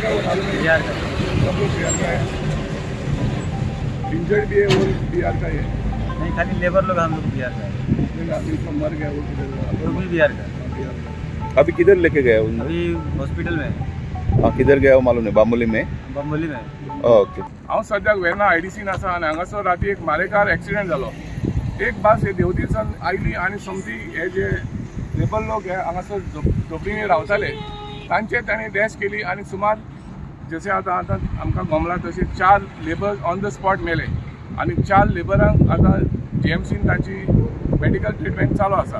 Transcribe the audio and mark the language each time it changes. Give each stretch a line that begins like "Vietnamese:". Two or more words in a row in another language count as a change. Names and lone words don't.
Hindi: बिहार का। इंजर्ड भी है वो बिहार का है? नहीं, खाली लेबर लोग हम लोग बिहार का है। मर गया वो भी बिहार का। अभी किधर लेके गए? अभी हॉस्पिटल में। हाँ, किधर गया मालूम है? बांबोली में? ओके।
Konkani: हांव सद्याक वेर्ना आयडीसीन आसा आनी हांगासर राती एक मारेकार एक्सिडेंट जालो। एक बस हे देवतीसान आयली आनी समजी हे जे लेबर लोक हे हांगासर झोपडींनी रावताले तांचे तांणी डॅश केली आनी सुमार जशें आतां आमकां गोमला तशें 4 लेबर
English: on the spot
Konkani: मेले आनी 4 लेबरांक आतां जीएमसीन तांची
English: medical treatment
Konkani: चालू आसा।